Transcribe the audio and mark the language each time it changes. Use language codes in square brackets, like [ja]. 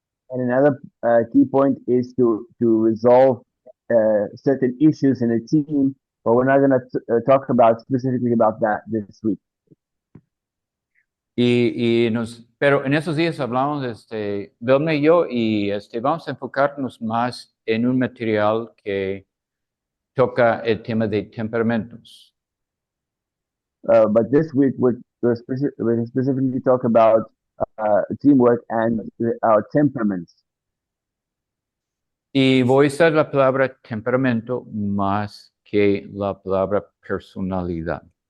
[en] And another key point is to resolve certain issues in a team, but we're not going to talk about specifically about that this week. [es] Pero en esos días hablamos, Vilma y yo, y vamos a enfocarnos más en un material que toca el tema de temperamentos. [en] But this week we're specifically talk about teamwork and our temperaments. [es] Y voy a usar la palabra temperamento más que la palabra personalidad.